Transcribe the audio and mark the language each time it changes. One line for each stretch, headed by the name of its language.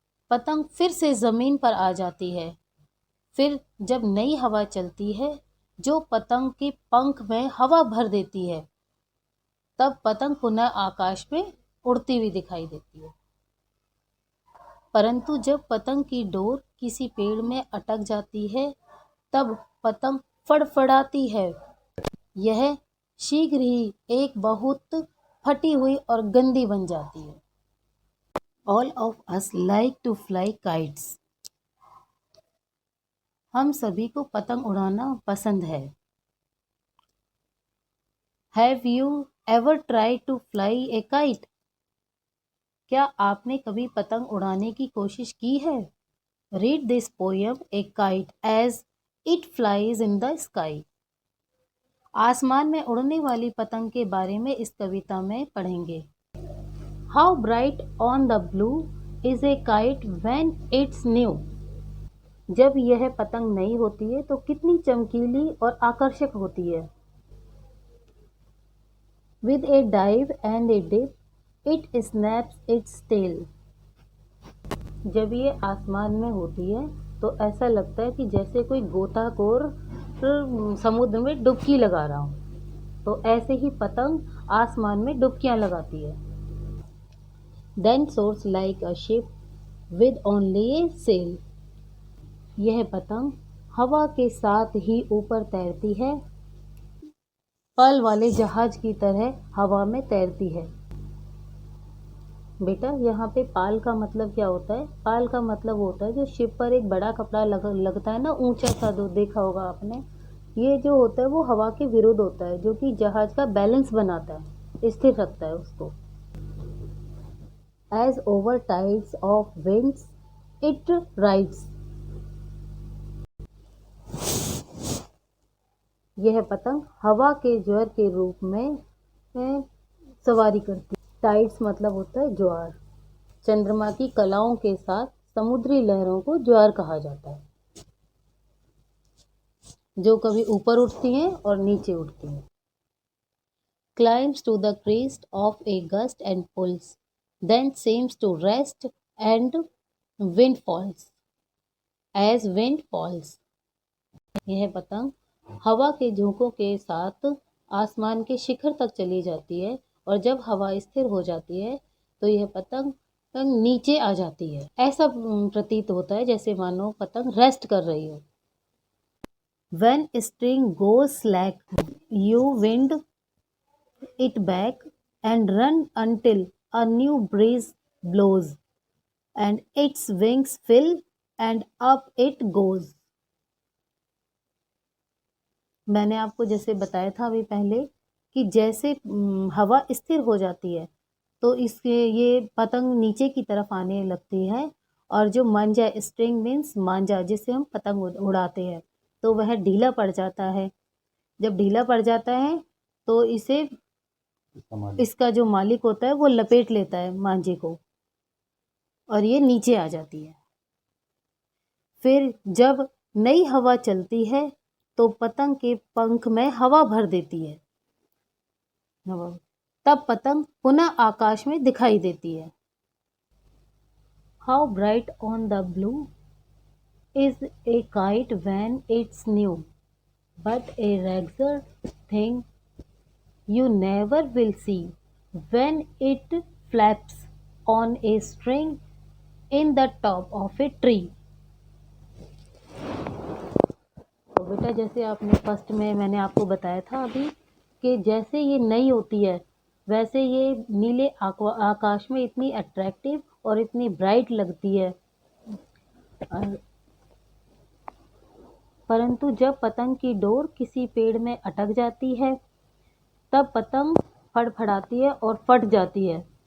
Hindi: पतंग फिर से जमीन पर आ जाती है। फिर जब नई हवा चलती है जो पतंग के पंख में हवा भर देती है, तब पतंग पुनः आकाश में उड़ती हुई दिखाई देती है। परंतु जब पतंग की डोर किसी पेड़ में अटक जाती है तब पतंग फड़फड़ाती है। यह शीघ्र ही एक बहुत फटी हुई और गंदी बन जाती है।
English: All of us like to fly kites.
Hindi: हम सभी को पतंग उड़ाना पसंद है।
English: Have you ever tried to fly a kite?
Hindi: क्या आपने कभी पतंग उड़ाने की कोशिश की है?
English: Read this poem A Kite as it flies in the sky.
Hindi: आसमान में उड़ने वाली पतंग के बारे में इस कविता में पढ़ेंगे।
English: How bright on the blue is a kite when it's new.
Hindi: जब यह पतंग नई होती है तो कितनी चमकीली और आकर्षक होती है।
English: With a dive and a dip, it snaps its tail.
Hindi: जब ये आसमान में होती है तो ऐसा लगता है कि जैसे कोई गोताखोर समुद्र में डुबकी लगा रहा हो। तो ऐसे ही पतंग आसमान में डुबकियां लगाती है।
English: Then soars like a ship with only a sail.
Hindi: यह पतंग हवा के साथ ही ऊपर तैरती है। पाल वाले जहाज की तरह हवा में तैरती है। बेटा यहाँ पे पाल का मतलब क्या होता है? पाल का मतलब होता है जो शिप पर एक बड़ा कपड़ा लगता है ना, ऊंचा सा, जो देखा होगा आपने। ये जो होता है वो हवा के विरुद्ध होता है, जो कि जहाज का बैलेंस बनाता है, स्थिर रखता है उसको।
English: As over tides of winds it rides.
Hindi: यह पतंग हवा के ज्वार के रूप में सवारी करती है। टाइड्स मतलब होता है ज्वार। चंद्रमा की कलाओं के साथ समुद्री लहरों को ज्वार कहा जाता है, जो कभी ऊपर उठती हैं और नीचे उठती हैं।
English: Climbs to the crest of a gust and pulls, then seems to rest and wind falls. As wind falls.
Hindi: यह पतंग हवा के झोंकों के साथ आसमान के शिखर तक चली जाती है और जब हवा स्थिर हो जाती है तो यह पतंग नीचे आ जाती है। ऐसा प्रतीत होता है जैसे मानो पतंग रेस्ट कर रही हो।
English: When string goes slack, you wind it back and run until a new breeze blows, and its wings fill and up it goes.
Hindi: मैंने आपको जैसे बताया था अभी पहले कि जैसे हवा स्थिर हो जाती है तो इसके ये पतंग नीचे की तरफ आने लगती है, और जो मांझा, स्ट्रिंग मीन्स मांझा, जिससे हम पतंग उड़ाते हैं, तो वह ढीला पड़ जाता है। जब ढीला पड़ जाता है तो इसे इसका जो मालिक होता है वो लपेट लेता है मांझे को, और ये नीचे आ जाती है। फिर जब नई हवा चलती है तो पतंग के पंख में हवा भर देती है। तब पतंग पुनः आकाश में दिखाई देती है।
English: How bright on the blue is a kite when it's new, but a ragged thing you never will see when it flaps on a string in the top of a tree.
Hindi: तो बेटा जैसे आपने first में मैंने आपको बताया था अभी कि जैसे ये नई होती है वैसे ये नीले आकाश में इतनी अट्रैक्टिव और इतनी ब्राइट लगती है, परंतु जब पतंग की डोर किसी पेड़ में अटक जाती है तब पतंग फड़फड़ाती है और फट जाती है।